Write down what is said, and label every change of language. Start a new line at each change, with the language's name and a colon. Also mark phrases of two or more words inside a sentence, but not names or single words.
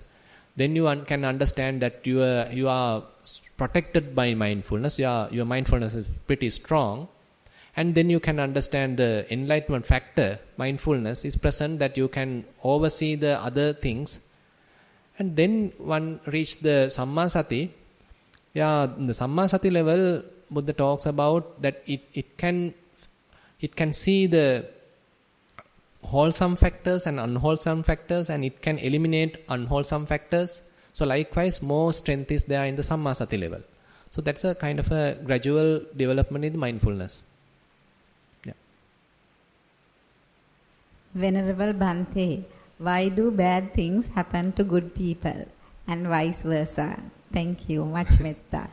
English: Then you can understand that you are protected by mindfulness. Your mindfulness is pretty strong. And then you can understand the enlightenment factor. Mindfulness is present that you can oversee the other things. And then one reach the
Pali: samma sati.
English: Yeah, the
Pali: samma sati
English: level, Buddha talks about that it can see the wholesome factors and unwholesome factors, and it can eliminate unwholesome factors. So likewise, more strength is there in the
Pali: samma sati
English: level. So that's a kind of a gradual development in mindfulness. Venerable Bhante, why do bad things happen to good people and vice versa? Thank you. Much metta.